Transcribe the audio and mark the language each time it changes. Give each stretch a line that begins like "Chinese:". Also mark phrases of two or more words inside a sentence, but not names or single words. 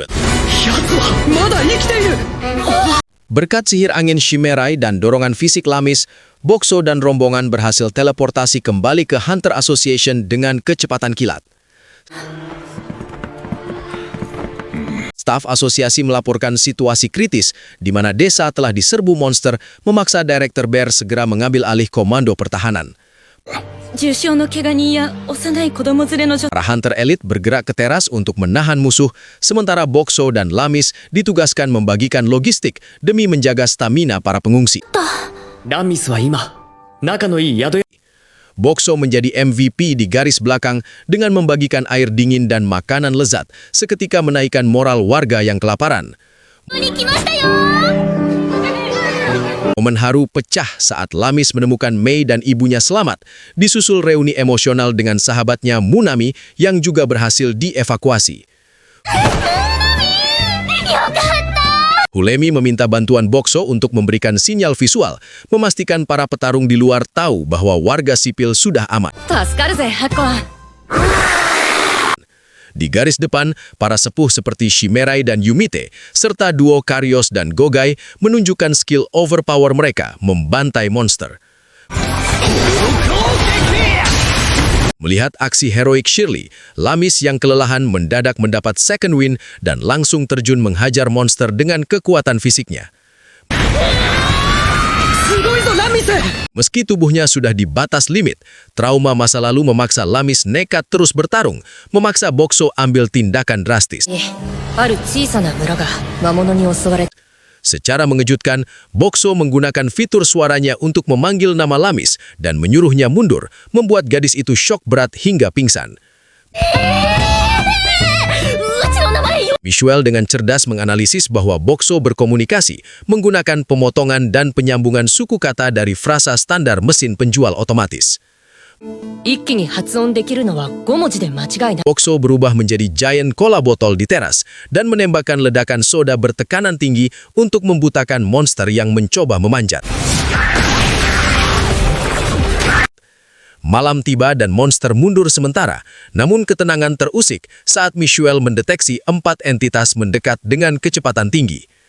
Japanese: 奴はまだ生きている
Indonesian: Berkat sihir angin Chimerai dan dorongan fisik Lamis, Bokso dan rombongan berhasil teleportasi kembali ke Hunter Association dengan kecepatan kilat. Staf asosiasi melaporkan situasi kritis di mana desa telah diserbu monster, memaksa Director Bear segera mengambil alih komando pertahanan.
Japanese: 重傷の怪我人や幼い子供連れの女
Indonesian: Para hunter elit bergerak ke teras untuk menahan musuh, sementara Bokso dan Lamis ditugaskan membagikan logistik demi menjaga stamina para pengungsi.
Japanese: ラミスは今仲のいい宿屋
Indonesian: Bokso menjadi MVP di garis belakang dengan membagikan air dingin dan makanan lezat, seketika menaikkan moral warga yang kelaparan. Momen haru pecah saat Lamis menemukan Mei dan ibunya selamat, disusul reuni emosional dengan sahabatnya Munami yang juga berhasil dievakuasi. Hulemi meminta bantuan Bokso untuk memberikan sinyal visual, memastikan para petarung di luar tahu bahwa warga sipil sudah aman.
Japanese: 助かるぜハコア
Indonesian: Di garis depan, para sepuh seperti Shimerai dan Yumite, serta duo Karyos dan Gogai menunjukkan
English: skill overpower
Indonesian: mereka membantai monster. Melihat aksi heroik Shirley, Lamis yang kelelahan mendadak mendapat
English: second win
Indonesian: dan langsung terjun menghajar monster dengan kekuatan fisiknya. Meski tubuhnya sudah di batas limit, trauma masa lalu memaksa Lamis nekat terus bertarung, memaksa Bokso ambil tindakan drastis.
Japanese: ある小さな村が魔物に襲われ
Indonesian: Secara mengejutkan, Bokso menggunakan fitur suaranya untuk memanggil nama Lamis dan menyuruhnya mundur, membuat gadis itu syok berat hingga pingsan. Michelle dengan cerdas menganalisis bahwa Bokso berkomunikasi menggunakan pemotongan dan penyambungan suku kata dari frasa standar mesin penjual otomatis.
Japanese: 一気に発音できるのは5文字で間違いない
Indonesian: Bokso berubah menjadi
English: giant cola
Indonesian: botol di teras dan menembakkan ledakan soda bertekanan tinggi untuk membutakan monster yang mencoba memanjat. Malam tiba dan monster mundur sementara, namun ketenangan terusik saat Michelle mendeteksi 4 entitas mendekat dengan kecepatan tinggi.